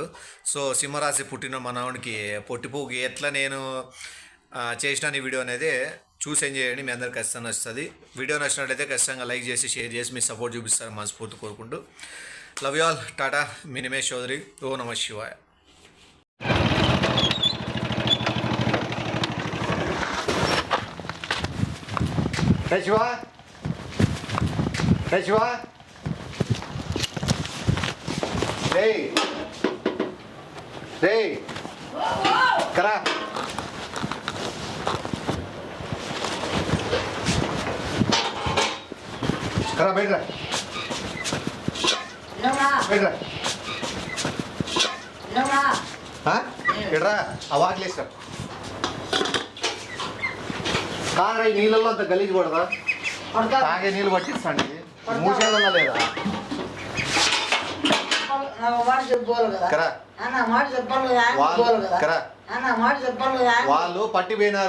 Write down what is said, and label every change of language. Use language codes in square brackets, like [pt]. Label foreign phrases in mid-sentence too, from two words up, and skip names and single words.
[te] సో సింహరాశి పుట్టిన మనవాడికి పొట్టిపోకి ఎట్లా నేను చేసిన ఈ వీడియో అనేది చూసి ఎంజాయ్ చేయండి. మీ అందరికి ఖచ్చితంగా నచ్చుతుంది. వీడియో నచ్చినట్లయితే ఖచ్చితంగా లైక్ చేసి షేర్ చేసి మీ సపోర్ట్ చూపిస్తారు మనస్ఫూర్తి కోరుకుంటూ. [en] love you all. [te] టాటా. మీ నిమేష్ చౌదరి. [sa] ఓ నమ శివాయ. [en] Hey Shiva! Hey Shiva! Hey! Hey! Kara! Kara, [hi] बैठ रहा. बैठ रहा. हाँ? बैठ रहा. आवाज ले सर. [te] కారా ఈ నీళ్ళల్లో అంత గలీజ్ పడదా? తాగే నీళ్ళు పట్టిస్తాండి. మూసేదన్నా లేదా? వాళ్ళు పట్టిపోయినారు.